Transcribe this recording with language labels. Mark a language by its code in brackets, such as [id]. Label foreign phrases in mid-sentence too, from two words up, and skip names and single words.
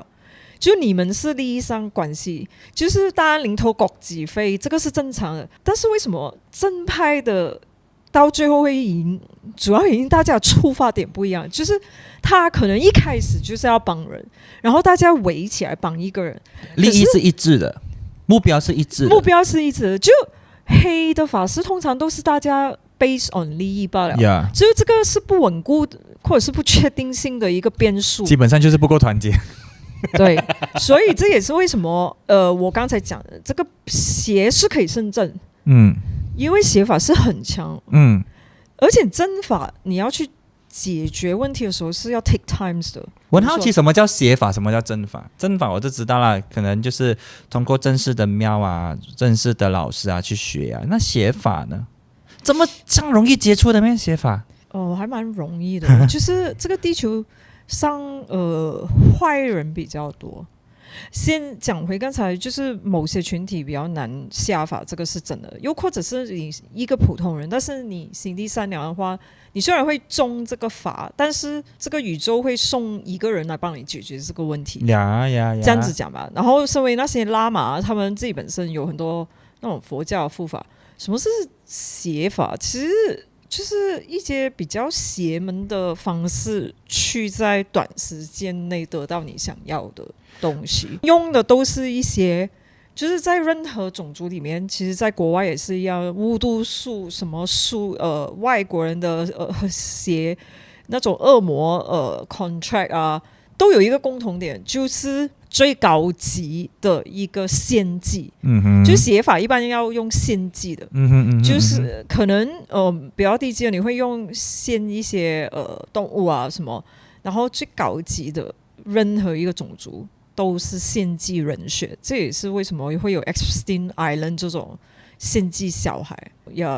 [zh] 就你們是利益上關係，就是當然零頭各自飛，這個是正常的。但是為什麼正派的到最後會贏？主要原因大家的出發點不一樣，就是他可能一開始就是要幫人，然後大家圍起來幫一個人，利益是一致的，目標是一致的，目標是一致的。就黑的法師通常都是大家 [en] based on [zh] 利益罷了，所以這個是不穩固的或者是不確定性的一個變數，基本上就是不夠團結。對，所以這也是為什麼我剛才講的這個邪是可以勝正，因為邪法是很強，而且真法你要去解決問題的時候是要 [en] take times [zh] 的。我很好奇什麼叫邪法，什麼叫真法？真法我就知道了，可能就是通過正式的廟啊、正式的老師啊去學啊。那邪法呢？這麼容易接觸的咩邪法？還蠻容易的，就是這個地球上壞人比較多， 先講回剛才，就是某些群體比較難下法，這個是真的。又或者是你一個普通人，但是你心地善良的話，你雖然會中這個法，但是這個宇宙會送一個人來幫你解決這個問題。這樣子講吧。然後身為那些喇嘛，他們自己本身有很多那種佛教的護法。什麼是邪法？其實就是一些比較邪門的方式，去在短時間內得到你想要的東西，用的都是一些，就是在任何種族裡面，其實在國外也是一樣，巫毒術什麼術，外國人的邪那種惡魔 contract 啊，都有一個共同點，就是最高級的一個獻祭，就是邪法一般要用獻祭的，就是可能比較低級的你會用獻一些動物啊什麼，然後最高級的任何一個種族都是獻祭人血，這也是為什麼會有 Epstein Island 這種獻祭小孩呀。